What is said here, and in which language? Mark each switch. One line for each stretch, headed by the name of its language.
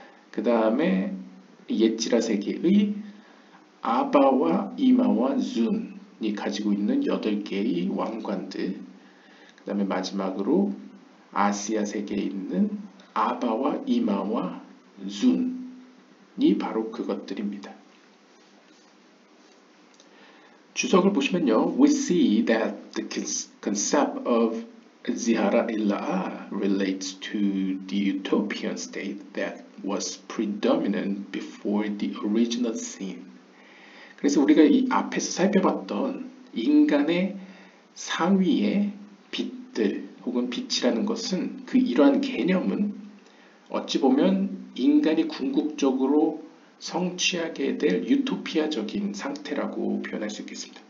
Korean: 그 다음에 예지라 세계의 아바와 이마와 준이 가지고 있는 8개의 왕관들, 그 다음에 마지막으로 아시아 세계에 있는 아바와 이마와 준이 바로 그것들입니다. 주석을 보시면요,
English: we see that the concept of Zihara Illa'ah relates to the utopian state that was predominant before the original sin.
Korean: 그래서 우리가 이 앞에서 살펴봤던 인간의 상위의 빛들 혹은 빛이라는 것은 이러한 개념은 어찌 보면 인간이 궁극적으로 성취하게 될 유토피아적인 상태라고 표현할 수 있겠습니다.